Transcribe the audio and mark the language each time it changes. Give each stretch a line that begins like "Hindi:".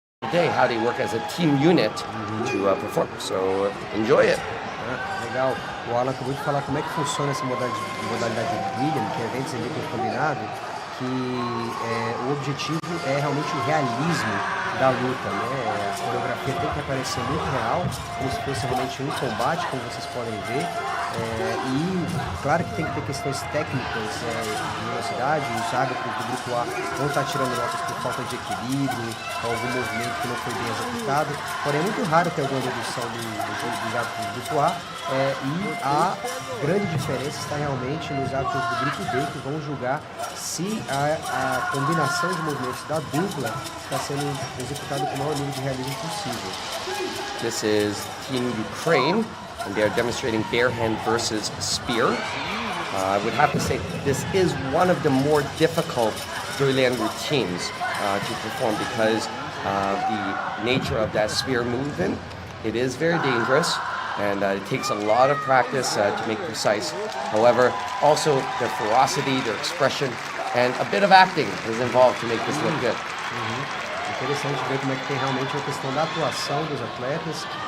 English: Day, how they work as a team unit to perform. So enjoy it.
Portuguese: Legal. O Alan acabou de falar como é que funciona essa modalidade de Duilian, que é eventos elípticos combinado, que o objetivo é realmente o realismo da luta, né? A coreografia tem que aparecer muito real, como se fosse realmente um combate, como vocês podem ver. E claro que tem que ter questões técnicas de velocidade. Os árbitros do grupo A vão estar tirando notas por falta de equilíbrio, algum movimento que não foi bem executado. Porém, é muito raro ter alguma redução dos árbitros do grupo A. E a grande diferença está realmente nos árbitros do grupo B, que vão julgar se a combinação de movimentos da dupla está sendo executada com o maior nível de realismo possível.
English: This is Team Ukraine, and they are demonstrating bare hand versus spear. I would have to say this is one of the more difficult Duilian routines to perform because of the nature of that spear movement. It is very dangerous, and it takes a lot of practice to make precise. However, also their ferocity, their expression, and a bit of acting is involved to make this look good.
Portuguese: Interessante ver como é que tem realmente a questão da atuação dos atletas.